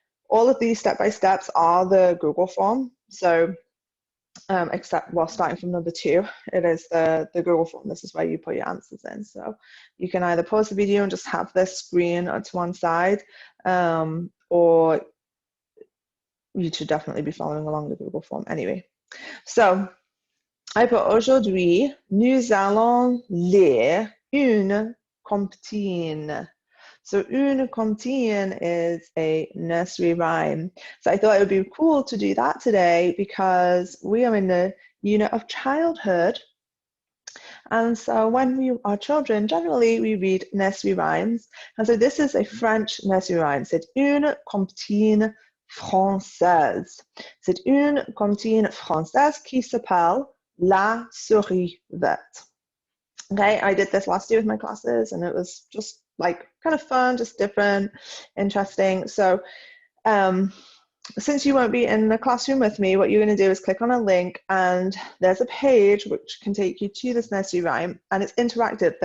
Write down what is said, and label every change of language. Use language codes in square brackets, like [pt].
[en] All of these step-by-steps are the Google form. So except starting from number 2, it is the Google form. This is where you put your answers in. So you can either pause the video and just have this screen to one side, or you should definitely be following along the Google form anyway. So I put [fr] aujourd'hui, nous allons lire une comptine. [en] So une comptine is a nursery rhyme. So I thought it would be cool to do that today because we are in the unit of childhood. And so when we are children, generally we read nursery rhymes. And so this is a French nursery rhyme. [fr] C'est une comptine française. C'est une comptine française qui s'appelle La Souris Verte. [en] Okay, I did this last year with my classes and it was just like kind of fun, just different, interesting. So since you won't be in the classroom with me, what you're going to do is click on a link and there's a page which can take you to this nursery rhyme, and it's interactive.